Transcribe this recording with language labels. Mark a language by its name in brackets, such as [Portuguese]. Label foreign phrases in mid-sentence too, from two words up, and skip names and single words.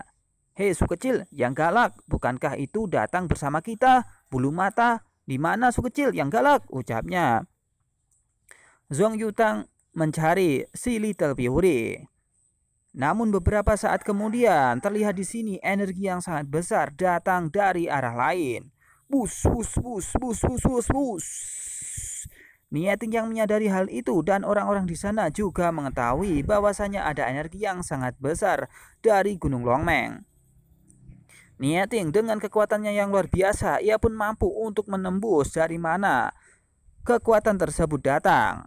[Indonesian] "Hei su kecil yang galak, bukankah itu datang bersama kita? Bulu mata, di mana su kecil yang galak?" ucapnya. Zhong Yutang mencari si Little Fury. Namun beberapa saat kemudian terlihat di sini energi yang sangat besar datang dari arah lain. Bus, bus, bus, bus, bus, bus, bus. Nieting yang menyadari hal itu dan orang-orang di sana juga mengetahui bahwasanya ada energi yang sangat besar dari Gunung Longmeng. Nieting dengan kekuatannya yang luar biasa, ia pun mampu untuk menembus dari mana kekuatan tersebut datang.